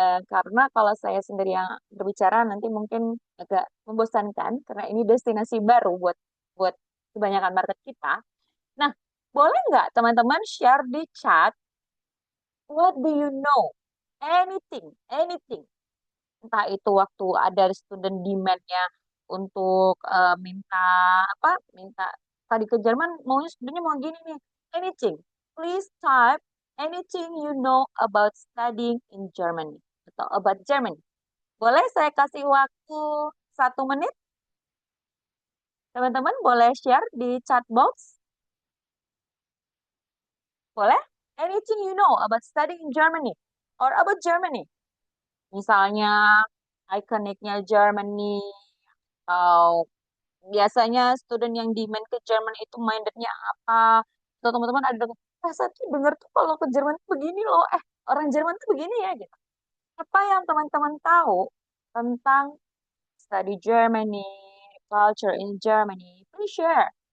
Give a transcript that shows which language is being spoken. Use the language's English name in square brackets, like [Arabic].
[Indonesian] Karena kalau saya sendiri yang berbicara nanti mungkin agak membosankan karena ini destinasi baru buat buat kebanyakan market kita. Nah, boleh nggak teman-teman share di chat [English] what do you know? Anything, anything. [Indonesian] Entah itu waktu ada student demand-nya untuk minta apa? Minta tadi ke Jerman maunya sebenarnya mau gini nih. Anything. [English] Please type anything you know about studying in Germany atau about Germany. [Indonesian] Boleh saya kasih waktu 1 menit? Teman-teman boleh share di chat box? [English] Boleh? Anything you know about studying in Germany or about Germany? [Indonesian] Misalnya ikoniknya Germany, atau biasanya student yang demand ke Jerman itu mindednya apa? Atau teman-teman ada saya tuh dengar tuh kalau ke Jerman tuh begini loh, orang Jerman tuh begini ya gitu. Apa yang teman-teman tahu tentang [English] study Germany, culture in Germany? Please share.